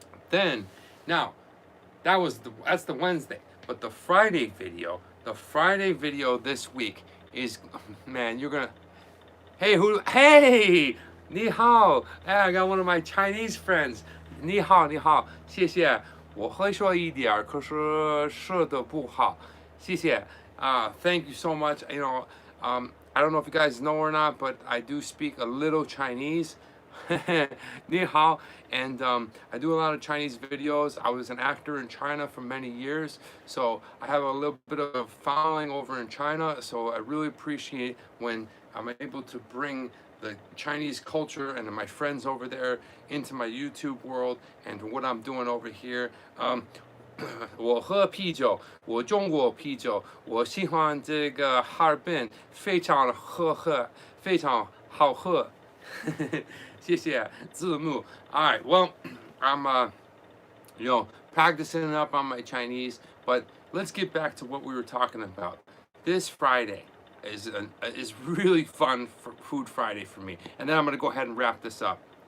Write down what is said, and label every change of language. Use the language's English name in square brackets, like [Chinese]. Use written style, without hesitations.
[English] Then, now, that's the Wednesday, but the Friday video this week is, man, you're gonna, hey, [Chinese] 你好, [English] I got one of my Chinese friends. [Chinese] 你好, 谢谢. 我会说一点，可是说得不好。谢谢. [English] Thank you so much. I don't know if you guys know or not, but I do speak a little Chinese. [Chinese] 你好. [English] And I do a lot of Chinese videos. I was an actor in China for many years, so I have a little bit of a following over in China. So I really appreciate when I'm able to bring the Chinese culture and my friends over there into my YouTube world and what I'm doing over here. [Chinese] 我喝啤酒，我中国啤酒，我喜欢这个哈尔滨，非常非常好喝。谢谢字幕. [English] All right, well, I'm practicing up on my Chinese, but let's get back to what we were talking about. This Friday is really fun for Food Friday for me. And then I'm going to go ahead and wrap this up.